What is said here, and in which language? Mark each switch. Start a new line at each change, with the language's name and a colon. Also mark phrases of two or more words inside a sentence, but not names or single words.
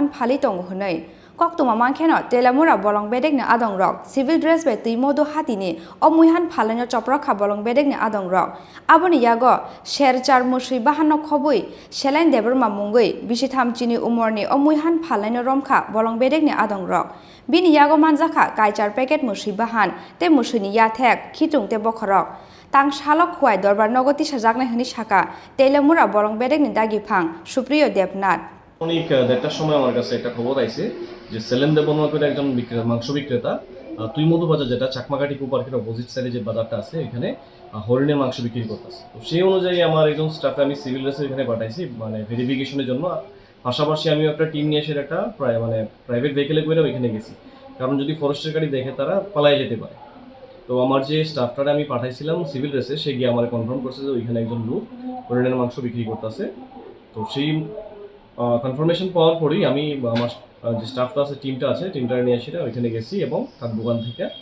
Kok Borok: फालि दंगो हनै कक्तुमा मांखेनो तेलेमुरा बलं बेरेगनि आदंरक
English: civil dress
Kok Borok: बे तै मोदो हातिनि अ मुइहान फालनाय चप्रखा बलं बेरेगनि आदंरक आबनि यागो शेरचार मुसैबाहान खबै सेलाइन देबरमा मुंगै बिसि थामचिनि उमरनि अ मुइहान फालनाय रमखा बलं बेरेगनि आदंरक बिनि यागो मानजाखा काइचार पैकेट मुसैबाहान ते मुसैनि याथेक खितुं ते बखरक तां सालक खवाय दरबार नगति साजागनाय हनि शाखा तेलेमुरा बलं बेरेगनि दागिफां सुप्रिय देबनाथ
Bangla: অনেক দেড়টার সময় আমার কাছে একটা খবর আইছে যে সেলেন দেবর্মা করে একজন মাংস বিক্রেতা তুই মধু বাজার যেটা চাকমাঘাটি কু পার্কের
English: opposite side
Bangla: যে বাজারটা আছে এখানে হরিণের মাংস বিক্রি করতেছে তো সেই অনুযায়ী আমার একজন স্টাফে আমি
English: civil dress
Bangla: এখানে পাঠাইছি মানে ভেরিফিকেশনের জন্য পাশাপাশি আমি একটা টিম নিয়ে এসে একটা
English: private vehicle
Bangla: করে ওইখানে গেছি কারণ যদি ফরেস্টের গাড়ি দেখে তারা পালাই যেতে পারে তো আমার যে স্টাফটারে আমি পাঠাইছিলাম
English: civil dress
Bangla: সে গিয়ে আমার কনফার্ম করছে যে ওইখানে একজন লোক হরিণের মাংস বিক্রি করতেছে তো সেই কনফার্মেশন পাওয়ার পরেই আমি আমার যে স্টাফটা আছে টিমটা নিয়ে এসে ওইখানে গেছি এবং তার দোকান থেকে